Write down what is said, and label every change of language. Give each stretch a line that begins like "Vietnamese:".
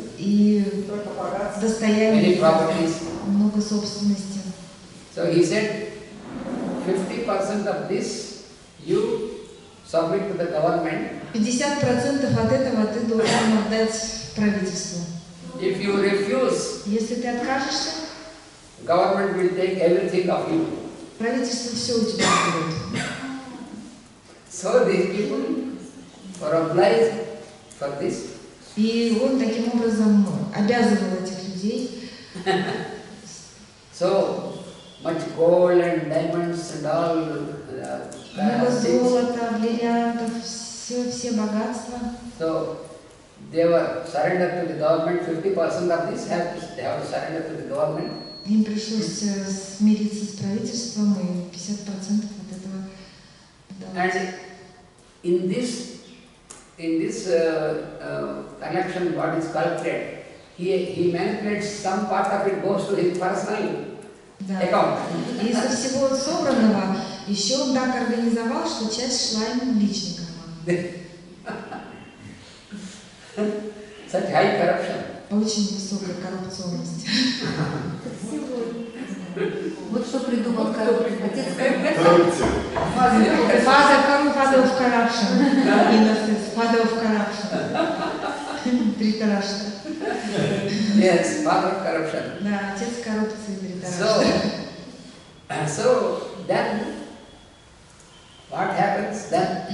Russian: И достояние, много собственности.
English: So he said, 50% of this you submit to the government.
Russian: 50% от этого ты должен отдать правительству.
English: If you refuse,
Russian: если ты откажешься,
English: government will take everything of you.
Russian: правительство все у тебя берет.
English: So these people were obliged for this.
Russian: И он таким образом обязывал этих людей.
English: So much gold and diamonds and all.
Russian: Много золота, бриллиантов, все богатства.
English: So they were surrendered to the government. 50% of this they have to surrender to the government.
Russian: Им пришлось смириться с правительством и 50% от этого давать.
English: And in this collection, what is collected, he manipulates some part of it goes to his personal account.
Russian: И из всего собранного еще он так организовал, что часть шла ему в личный карман.
English: Such high corruption.
Russian: Очень высокая коррупционность. Вот что придумал отец коррупции.
English: Father of corruption. Innocence, father of corruption.
Russian: Тритарашта.
English: Yes, father of corruption.
Russian: Да, отец коррупции, Тритарашта.
English: So then, what happens then?